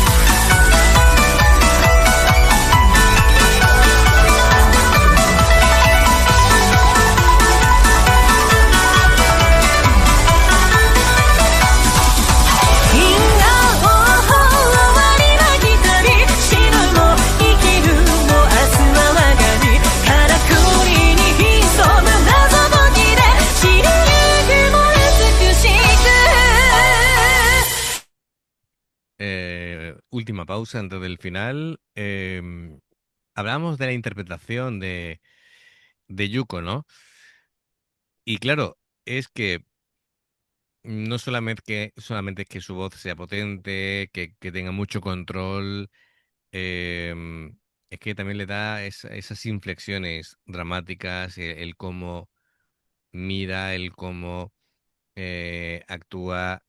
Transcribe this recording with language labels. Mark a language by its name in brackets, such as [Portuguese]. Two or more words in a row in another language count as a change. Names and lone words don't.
[Japanese] 銀河を終わりは来たり死ぬも生きるも明日は我が身からくりに潜む謎解きで知りゆくも美しく [Spanish] Última pausa antes del final. Hablamos de la interpretación de Yuko, ¿no? Y claro, es que no solamente que su voz sea potente, que tenga mucho control, es que también le da esas inflexiones dramáticas, el cómo mira, el cómo actúa.